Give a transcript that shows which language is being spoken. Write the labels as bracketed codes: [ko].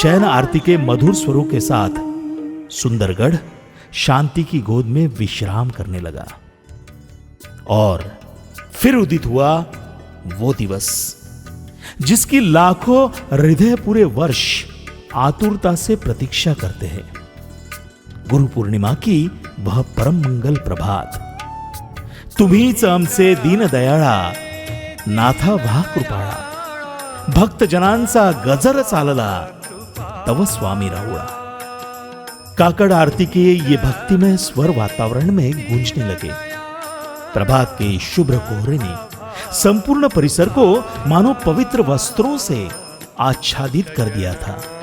[hi] शयन आरती के मधुर स्वरों के साथ सुंदरगढ़ शांति की गोद में विश्राम करने लगा और फिर उदित हुआ वो दिवस जिसकी लाखों हृदय पूरे वर्ष आतुरता से प्रतीक्षा करते हैं। गुरु पूर्णिमा की वह परम मंगल प्रभात। [mr] तुम्हीच आमचे दीन दयाळा, नाथा व्हा कृपाळा। भक्त जनांचा गजर चालला, तव स्वामी राहुळा। [hi] काकड़ आरती के ये भक्तिमय स्वर वातावरण में गूंजने लगे। प्रभात के शुभ्र कोहरे ने संपूर्ण परिसर को मानो पवित्र वस्त्रों से आच्छादित कर दिया था।